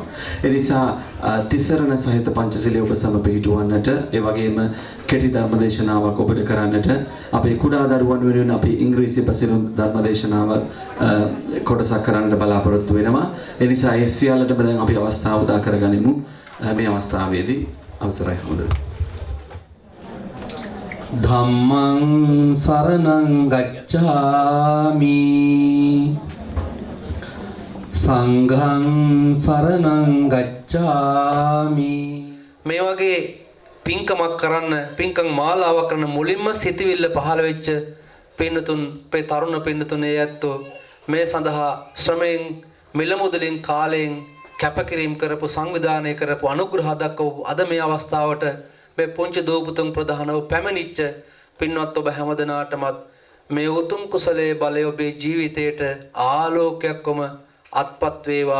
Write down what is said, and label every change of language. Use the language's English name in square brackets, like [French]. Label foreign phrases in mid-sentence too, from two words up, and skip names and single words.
[Sinhala] ඒ නිසා තිසරණ සහිත පංචශීලයේ ඔබ සම පිළිටුවන්නට ඒ වගේම කෙටි ධර්මදේශනාවක් ඔබට කරන්නට අපේ කුඩා දරුවන් වෙනුවෙන් අපි ඉංග්‍රීසි පසෙන් ධර්මදේශනාවක් කොටසක් කරන්නට බලාපොරොත්තු වෙනවා. ඒ නිසා ඒ සියල්ලටම දැන් අපි අවස්ථාව උදා කරගනිමු. මේ අවස්ථාවේදී අවසරයි හමුදුනේ. [Pali] ධම්මං සරණං ගච්ඡාමි සංඝං සරණං ගච්ඡාමි. [Sinhala] මේ වගේ පින්කමක් කරන්න පින්කම් මාලාවක් කරන මුලින්ම සිතවිල්ල පහළ වෙච්ච පින්නතුන් අපේ තරුණ පින්නතුනේ ඇත්තෝ මේ සඳහා ශ්‍රමයෙන් මිල මුදලින් කාලයෙන් කැපකිරීම කරපු සංවිධානය කරපු අනුග්‍රහ දක්වපු අද මේ අවස්ථාවට මේ පුංචි දෝපුතුන් ප්‍රධානව පැමිණිච්ච පින්වත් ඔබ හැමදෙනාටමත් මේ උතුම් කුසලයේ බලය ඔබේ ජීවිතයට ආලෝකයක්වම අත්පත් වේවා.